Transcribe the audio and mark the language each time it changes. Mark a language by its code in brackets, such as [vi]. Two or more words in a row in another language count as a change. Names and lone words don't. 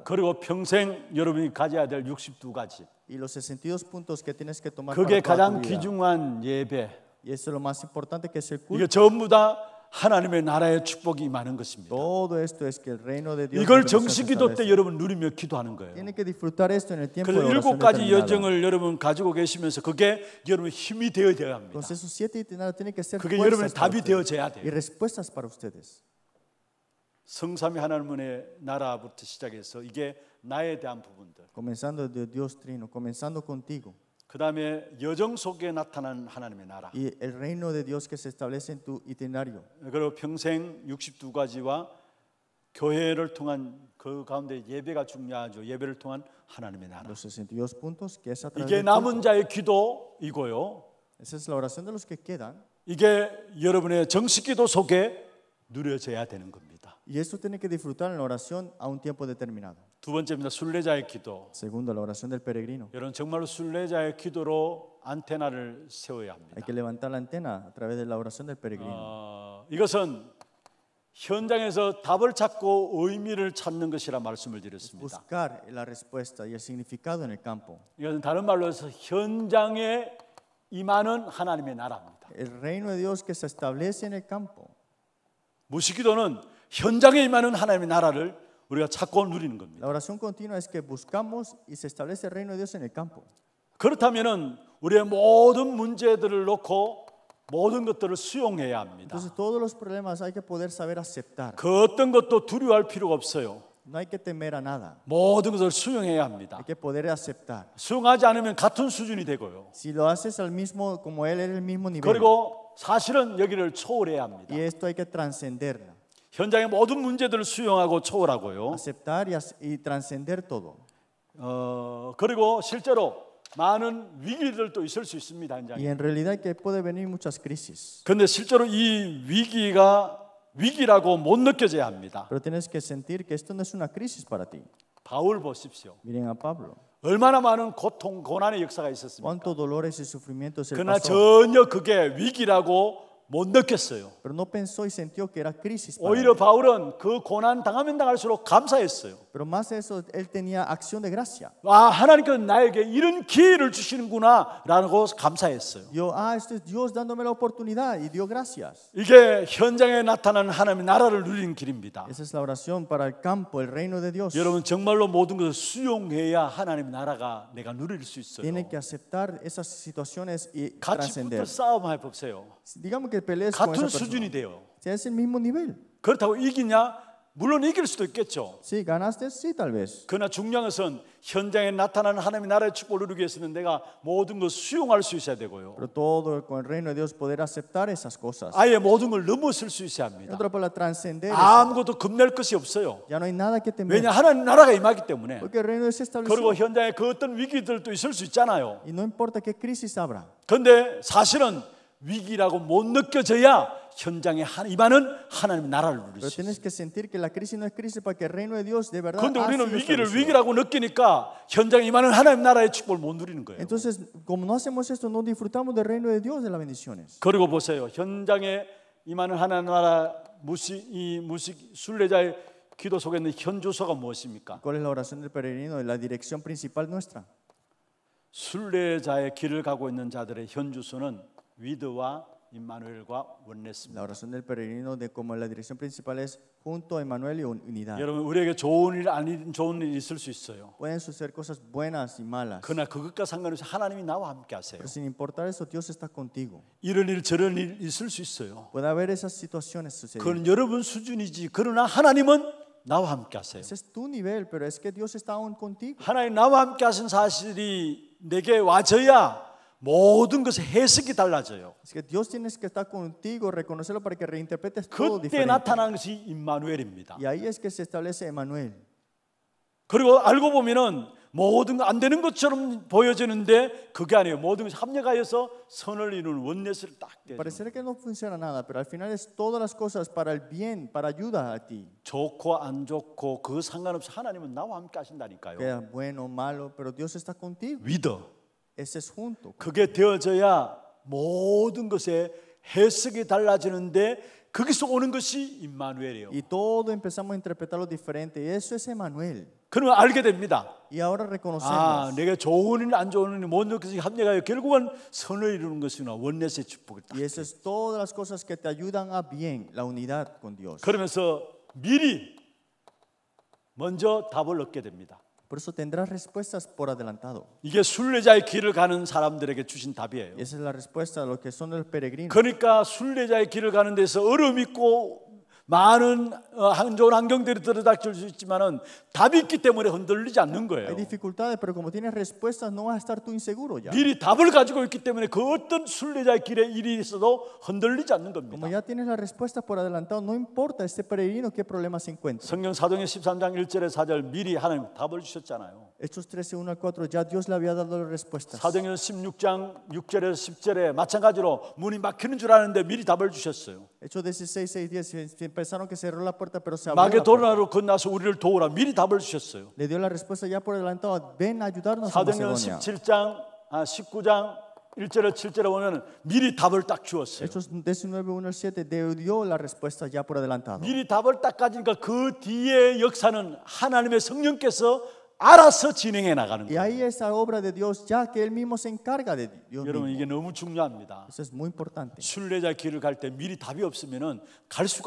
[ko] 그리고 평생 여러분이 가져야 될 62가지. [es] Y los 62 puntos que tienes que tomar [ko] 그게 [es] para toda [ko] 가장 [es] tu vida. [ko] 귀중한 예배. [es] Y eso es lo más importante que es el [ko] 이게 [es] culto. [ko] 전부 다 하나님의 나라의 축복이 임하는 것입니다. [es] Todo esto es que el reino de Dios [ko] 이걸 [es] de Dios [ko] 정식 [es] se [ko] 기도 때 [es] establece. [ko] 여러분 누리며 기도하는 거예요. [es] Tienen que disfrutar esto en el tiempo de [ko] 그래서 [es] oración [ko] 7가지 [es] determinado. [ko] 여정을 여러분 가지고 계시면서 그게 여러분 힘이 되어야 합니다. [es] Entonces esos 7 itinerarios tienen que ser [ko] 그게 [es] fuerzas [ko] 여러분의 [es] para [ko] 답이 [es] ustedes [ko] 되어져야 [es] y [ko] 돼요. [es] respuestas para ustedes. [ko] 성삼위 하나님의 나라부터 시작해서 이게 나에 대한 부분들. [es] Comenzando de Dios Trino, comenzando contigo. [ko] 그 다음에 여정 속에 나타난 하나님의 나라. [es] Y el reino de Dios que se establece en tu itinerario. [ko] 그리고 평생 62가지와 교회를 통한 그 가운데 예배가 중요하죠. 예배를 통한 하나님의 나라. [es] Los 62 puntos que es a través [ko] 이게 [es] del [ko] 남은 [es] culto. [ko] 자의 기도이고요. [es] Esa es la oración de los que quedan. [ko] 이게 여러분의 정식 기도 속에 누려져야 되는 겁니다. [es] Y esto tiene que disfrutar en la oración a un tiempo determinado. [ko] 두 번째입니다. 순례자의 기도. [es] Segundo, la oración del peregrino. [ko] 여러분 정말로 순례자의 기도로 안테나를 세워야 합니다. [es] Hay que levantar la antena a través de la oración del peregrino. [ko] 이것은 현장에서 답을 찾고 의미를 찾는 것이라 말씀을 드렸습니다. [es] Buscar la respuesta y el significado en el campo. [ko] 이것은 다른 말로 해서 현장에 임하는 하나님의 나라입니다. [es] El reino de Dios que se establece en el campo. [ko] 무식기도는 현장에 임하는 하나님의 나라를 우리가 찾고 누리는 겁니다. [es] La oración continua es que buscamos y se establece el reino de Dios en el campo. [ko] 그렇다면은 우리의 모든 문제들을 놓고 모든 것들을 수용해야 합니다. [es] Entonces todos los problemas hay que poder saber aceptar. [ko] 그 어떤 것도 두려워할 필요가 없어요. [es] No hay que temer a nada. [ko] 모든 것을 수용해야 합니다. [es] Hay que poder aceptar. [ko] 수용하지 않으면 같은 수준이 되고요. [es] Si lo haces al mismo como él es el mismo nivel. [ko] 그리고 사실은 여기를 초월해야 합니다. [es] Y esto hay que trascenderla. [ko] 현장의 모든 문제들을 수용하고 초월하고요. [es] Aceptar y trascender todo. [ko] 그리고 실제로 많은 위기들도 있을 수 있습니다. [es] Y [ko] 현장에. [es] en realidad que puede venir muchas crisis. [ko] 그런데 실제로 이 위기가 위기라고 못 느껴져야 합니다. [es] Pero tienes que sentir que esto no es una crisis para ti. [ko] 바울 보십시오. [es] Miren a Pablo. [ko] 얼마나 많은 고통, 고난의 역사가 있었습니까? [es] Cuántos dolores y sufrimientos él [ko] 그러나 [es] pasó. [ko] 전혀 그게 위기라고 못 느꼈어요. [es] Pero no pensó y sintió que era crisis para [ko] 오히려 [es] él. [ko] 바울은 그 고난 당하면 당할수록 감사했어요. [es] Pero más de eso, él tenía acción de gracia. [ko] 와, 하나님께서 나에게 이런 기회를 주시는구나라고 감사했어요. [es] Esto es Dios dándome la oportunidad y dio gracias. [ko] 이게 현장에 나타나는 하나님의 나라를 누리는 길입니다. [es] Esa es la oración para el campo, el reino de Dios. [ko] 여러분 정말로 모든 것을 수용해야 하나님의 나라가 내가 누릴 수 있어요. [es] Tienen que aceptar esas situaciones y [ko] 같이 [es] trascender. [ko] 붙어 싸움해 보세요. [es] Digamos que pelees con [ko] 같은 [es] esa [ko] 수준이 [es] persona. [ko] 돼요. [es] Si es el mismo nivel. [ko] 그렇다고 이기냐? 물론 이길 수도 있겠죠. [es] Sí, ganaste, sí, tal vez. [ko] 그러나 중요한 것은 현장에 나타나는 하나님의 나라의 축복을 누리기 위해서는 내가 모든 것을 수용할 수 있어야 되고요. [es] Pero todo con el reino de Dios poder aceptar esas cosas. [ko] 아예 모든 걸 넘어설 수 있어야 [es] En [ko] 합니다. [es] otra palabra, trascender. [ko] 아무것도 겁낼 것이 없어요. [es] Ya no hay nada que temer. [ko] 왜냐 하나님 나라가 임하기 때문에. [es] Porque el reino de Dios se [ko] 그리고 [es] estableció. [ko] 현장에 그 어떤 위기들도 있을 수 있잖아요. [es] Y no importa qué crisis habrá. [ko] 그런데 사실은 위기라고 못 느껴져야 현장에 임하는 하나님의 나라를 누릴 [es] Pero [ko] 수 있어요. [es] tienes que sentir que la crisis no es crisis para que el reino de Dios de verdad [ko] 그런데 [es] ha [ko] 우리는 [es] sido [ko] 위기를 [es] establecido. [ko] 위기라고 느끼니까 현장에 임하는 하나님 나라의 축복을 못 누리는 거예요. [es] Entonces, como no hacemos esto, no disfrutamos del reino de Dios, de las bendiciones. [ko] 그리고 보세요. 현장에 임하는 하나님 나라 무식 순례자의 기도 속에 있는 현주소가 무엇입니까? [es] ¿Cuál es la oración del peregrino? La dirección principal nuestra. [ko] 순례자의 길을 가고 있는 자들의 현주소는 위드와 임마누엘과 원내스입니다. [es] La oración del peregrino de como la dirección principal es junto a Emmanuel y unidad. [ko] 여러분 우리에게 좋은 일 아닌 좋은 일이 있을 수 있어요. [es] Pueden suceder cosas buenas y malas. [ko] 그러나 그것과 상관없이 하나님이 나와 함께 하세요. [es] Pero sin importar eso, Dios está contigo. [ko] 이런 일 저런 일 있을 수 있어요. [es] Puede haber esas situaciones sucediendo. [ko] 그건 여러분 수준이지. 그러나 하나님은 나와 함께 하세요. [es] Ese es tu nivel, pero es que Dios está aún contigo. [ko] 하나님 나와 함께 하신 사실이 내게 와져야 모든 것의 해석이 달라져요. [es] Es que Dios tienes que estar contigo, reconocerlo para que reinterpretes todo [ko] 그때 [es] diferente. [ko] 나타나는 것이 임마누엘입니다. [es] Y ahí es que se establece Emmanuel. [ko] 그리고 알고 보면은 모든 거 안 되는 것처럼 보여지는데 그게 아니에요. 모든 것이 합력하여서 선을 이루는 원내스를 딱 떼죠. [es] Pareciera que no funciona nada, pero al final es todas las cosas para el bien, para ayuda a ti. [ko] 좋고 안 좋고 그 상관없이 하나님은 나와 함께 하신다니까요. [es] Sea bueno o malo, pero Dios está contigo. [ko] 위더. [es] Ese es junto. [ko] 그게 되어져야 모든 것의 해석이 달라지는데 거기서 오는 것이 임마누엘이에요. [es] Y todo empezamos a interpretarlo diferente. Y eso es Emmanuel. [ko] 그러면 알게 됩니다. [es] Y ahora reconocemos. [ko] 아, 내가 좋은 일, 안 좋은 일 모든 것이 합력하여 결국은 선을 이루는 것이구나. 원내스의 축복을 딱. [es] Y eso es todas las cosas que te ayudan a bien, la unidad con Dios. [ko] 그러면서 미리 먼저 답을 얻게 됩니다. [es] Por eso tendrás respuestas por adelantado. [ko] 이게 순례자의 길을 가는 사람들에게 주신 답이에요. [es] Y esa es la respuesta a los que son los peregrinos. [ko] 그러니까 순례자의 길을 가는 데서 어려움이 있고 많은 안 좋은 환경들이 들어닥칠 수 있지만은 답이 있기 때문에 흔들리지 않는 거예요. [es] Hay dificultades, pero como tienes respuestas, no vas a estar tú inseguro ya. [ko] 미리 답을 가지고 있기 때문에 그 어떤 순례자의 길에 일이 있어도 흔들리지 않는 겁니다. [es] Como ya tienes las respuestas por adelantado, no importa este peregrino qué problema se encuentra. [ko] 성경 사도행 13장 1절에 4절 미리 하나님 답을 주셨잖아요. [es] Hechos 13, 1 al 4, ya Dios le había dado las respuestas. [ko] 사도행전 16장 6절에서 10절에 마찬가지로 문이 막히는 줄 아는데 미리 답을 주셨어요. [es] Hechos 16, 6, 10, pensaron que cerró la puerta, pero se abrió la puerta. [ko] 마게도나로 건너서 우리를 도우라 미리 답을 주셨어요. [es] Le dio la respuesta ya por adelantado, ven a ayudarnos a [ko] 사도행전 [es] Macedonia. [ko] 19장 1절에 7절에 보면 미리 답을 딱 주었어요. [es] Hechos 19, 1 al 7, dio la respuesta ya por adelantado. [ko] 미리 답을 딱 가지니까 그 뒤에 역사는 하나님의 성령께서 알아서 진행해 나가는 [es] Y [ko] 거예요. [es] ahí esa obra de Dios, ya que Él mismo se encarga de Dios [ko] 여러분 [es] mismo. [ko] 이게 너무 중요합니다. [es] Eso es muy importante. [ko] 순례자 길을 갈 때 미리 답이 없으면은 갈 수가